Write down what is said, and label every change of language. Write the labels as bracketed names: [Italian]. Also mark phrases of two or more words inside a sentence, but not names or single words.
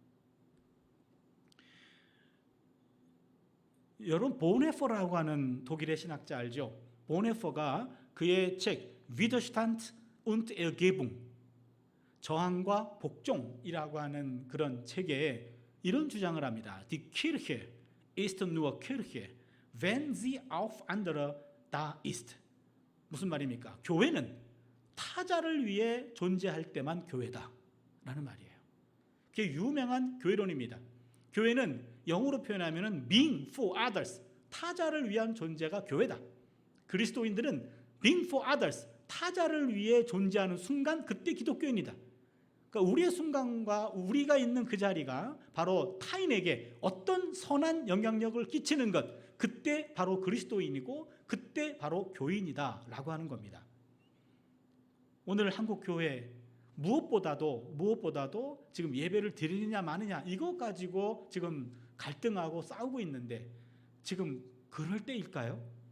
[Korean] 여러분 보네퍼라고 하는 독일의 신학자 알죠? 보네퍼가 그의 책 Widerstand und Ergebung, 저항과 복종이라고 하는 그런 책에 이런 주장을 합니다. [German] Die Kirche ist nur Kirche, wenn sie auf andere da ist. [Korean] 무슨 말입니까? 교회는 타자를 위해 존재할 때만 교회다 라는 말이에요. 그게 유명한 교회론입니다. 교회는 영어로 표현하면 [English] being for others, [Korean] 타자를 위한 존재가 교회다. 그리스도인들은 [English] being for others, [Korean] 타자를 위해 존재하는 순간 그때 기독교인이다. 그러니까 우리의 순간과 우리가 있는 그 자리가 바로 타인에게 어떤 선한 영향력을 끼치는 것, 그때 바로 그리스도인이고 그때 바로 교인이다 라고 하는 겁니다. 오늘 한국교회 무엇보다도 지금 예배를 드리느냐 마느냐 이것 가지고 지금 갈등하고 싸우고 있는데 지금 그럴 때일까요?